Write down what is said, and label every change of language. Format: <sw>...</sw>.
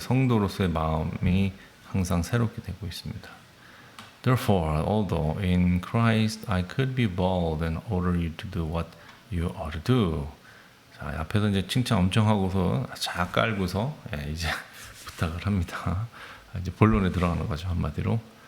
<ko>성도로서의 마음이 항상 새롭게 되고 있습니다.</ko> <en>Therefore, although in Christ I could be bold and order you to do what you ought to do.</en> <ko>자, 앞에서 이제 칭찬 엄청 하고서 자 깔고서 이제 부탁을 합니다. 이제 본론에 들어가는 거죠, 한마디로.</ko>